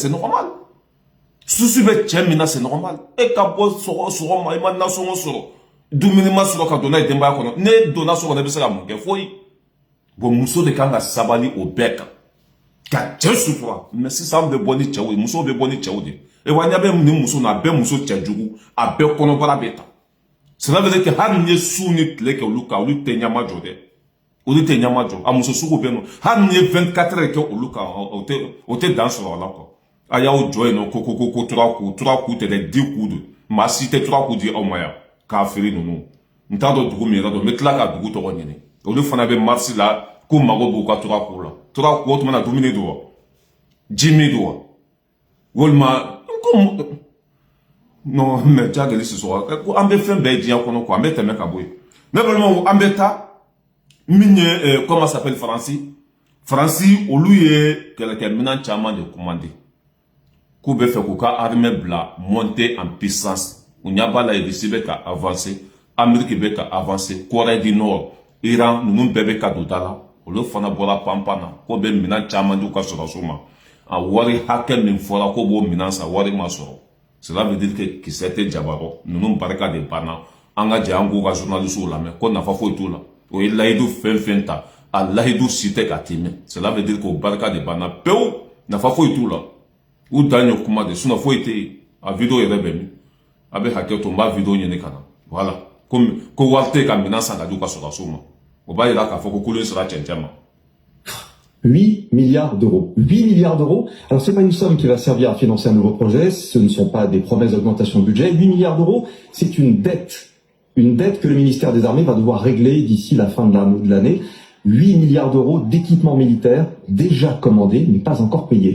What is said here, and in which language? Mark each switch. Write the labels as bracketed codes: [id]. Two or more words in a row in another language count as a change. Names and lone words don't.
[fr] c'est normal [bm] susu bɛ cɛ min na [fr] c'est normal [bm] e ka bɔ sɔgɔma i ma nasɔngɔ sɔrɔ dumuni ma sɔrɔ ka don n'a ye denbaya kɔnɔ ne donna so kɔnɔ i bɛ se ka mun kɛ foyi bon muso de kan ka sabali o bɛɛ kan ka cɛ sutura mais sisan bɛ bɔ ni cɛw ye musow bɛ bɔ ni cɛw de e wa ɲɛ bɛ ni muso na a bɛɛ muso cɛjugu a bɛɛ kɔnɔbara bɛ ta. [fr] Cela veut dire que [bm] hali ni ye su ni tile kɛ olu kan olu tɛ ɲama jɔ dɛ olu tɛ ɲama jɔ a muso sugu bɛ yen nɔ hali ni ye 24 heures kɛ olu kan o tɛ dan sɔrɔ a la quoi a y'aw jɔ yen nɔ ko 3 coups tɛ dɛ 10 coups de maa si tɛ 3 coups di aw ma yan k'a feere ninnu n t'a dɔn dugu min yɛrɛ dɔn n bɛ tila ka dugu tɔgɔ ɲini olu fana bɛ marisi la k'u mago b'u ka 3 coups la 3 coups o tuma na dumuni don wa ji min don wa walima [fr] non mais tu as gagné ce soir [bm] an bɛ fɛn bɛɛ diɲɛ kɔnɔ quoi an bɛ tɛmɛ ka bɔ yen ne balimaw an bɛ taa min ye [fr] comment s'appelle [bm] Faransi olu ye kɛlɛkɛminɛn caman de commandé k'u bɛ fɛ k'u ka armée bila [fr] monter en puissance [bm] u ɲɛ b'a la Russie bɛ ka avancer Amérique bɛ ka avancer Corée du Nord Iran ninnu bɛɛ bɛ ka don da la olu fana bɔra panpan na ko bɛ minɛn caman di u ka sɔrɔsiw ma a wari hakɛ min fɔra ko b'o minɛn san wari ma sɔrɔ. [fr] Cela veut dire que [bm] kisɛ tɛ jabaro ninnu barika de banna an ka jɛ an k'u ka journalistes lamɛn ko nafa foyi t'u la o ye layidu fɛn fɛn ta a layidu si tɛ ka tɛmɛ [fr] cela veut dire que [bm] o barika de banna pewu nafa foyi t'u la u dan ye kuma de sinon foyi tɛ yen a video yɛrɛ bɛ min a bɛ hakɛ to n b'a video ɲini ka na voilà ko wari tɛ ka minɛn san ka di u ka sɔrɔsiw ma o b'a yira k'a fɔ ko kulu in sera cɛncɛn ma [fr] 8 milliards d'euros. 8 milliards d'euros. Alors, c'est pas une somme qui va servir à financer un nouveau projet. Ce ne sont pas des promesses d'augmentation de budget. 8 milliards d'euros, c'est une dette. Une dette que le ministère des Armées va devoir régler d'ici la fin de l'année. 8 milliards d'euros d'équipements militaires déjà commandés, mais pas encore payés.